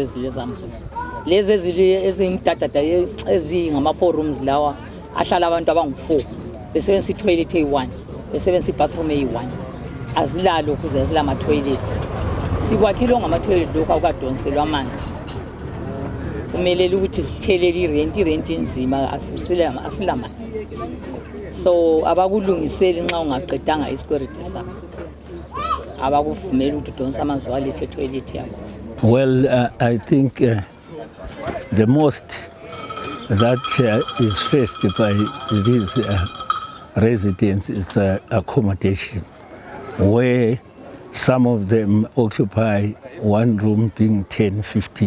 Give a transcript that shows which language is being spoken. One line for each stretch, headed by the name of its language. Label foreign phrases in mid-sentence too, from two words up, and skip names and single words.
North Ndebele: ezilezambuzi lezi ezingidadada ezingama-4 rooms lawa ahlala abantu abangu-4 besebenzisa i-toilet eyi-1 besebenzisa i-bathroom eyi-1 azilalo ukuze azilama-toilet sikwakhile ongama-toilet lokhu akukadonselwa amanzi kumelele ukuthi sithelele irenti nzima asilamali so abakulungiseli nxa ungaqedanga isikweride sakho abakuvumela ukuthi udonse amanzi walethe etoilet yakho.
English: Well, I think the most that is faced by these residents is accommodation, where some of them occupy one room being 10, 15.